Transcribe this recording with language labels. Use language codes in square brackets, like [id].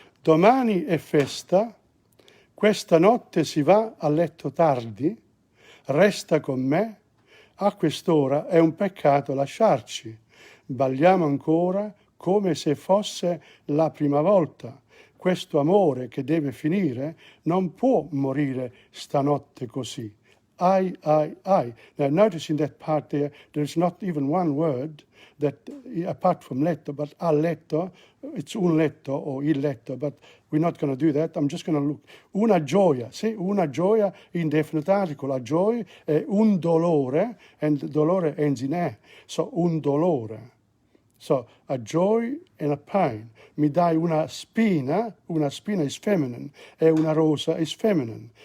[it] Domani è festa, questa notte si va a letto tardi, resta con me, a quest'ora è un peccato lasciarci, balliamo ancora come se fosse la prima volta. Questo amore che deve finire non può morire stanotte così. Ai, ai, ai. [en] Now notice in that part there's not even one word that, apart from letto, but a letto, it's un letto or il letto, but we're not going to do that. I'm just going to look. Una gioia, see? Una gioia in definite article. [it] La gioia è un dolore, [en] and dolore ends in e. So un dolore. So, a joy and a pain. [it] Mi dai una spina [en] is feminine, [it] e una rosa is feminine.